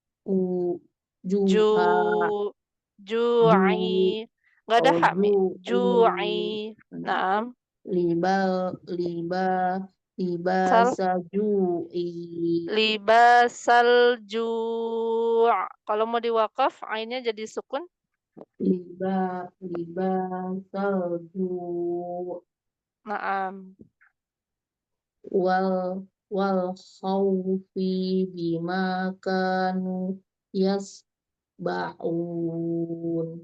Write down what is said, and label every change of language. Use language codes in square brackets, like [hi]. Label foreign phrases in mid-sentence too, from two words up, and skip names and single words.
[ar] ju'i. [id] Nggak ada hak, Mi. Ju'i. Naam. [ar] Libasa ju'i. Libasal ju'. [bjn] Kalau mau diwakaf, ainnya jadi sukun. [ar] Libasal ju'. Naam. Wal khawfi bima kanu yasna'un.